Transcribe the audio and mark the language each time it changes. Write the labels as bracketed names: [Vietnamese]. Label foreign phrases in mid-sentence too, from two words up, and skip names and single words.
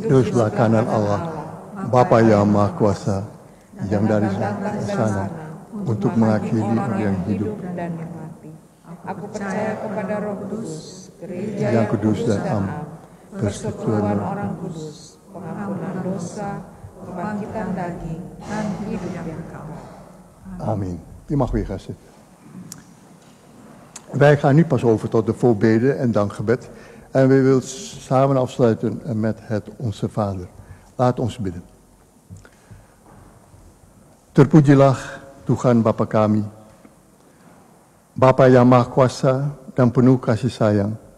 [Indonesian] di sebelah kanan Allah, Bapa yang Maha Kuasa, yang dari sana untuk mengakhiri yang hidup dan yang mati. Aku percaya kepada Roh Kudus, gereja yang kudus dan am, persekutuan orang kudus, pengampunan dosa, kebangkitan daging, dan hidup yang kekal. [Dutch] Amen. Je mag weer gaan zitten. Wij gaan nu pas over tot de voorbeden en dankgebed. En we willen samen afsluiten met het Onze Vader. Laat ons bidden. [Indonesian] Terpujilah Tuhan Bapa kami, Bapa yang Maha Kuasa dan penuh kasih sayang.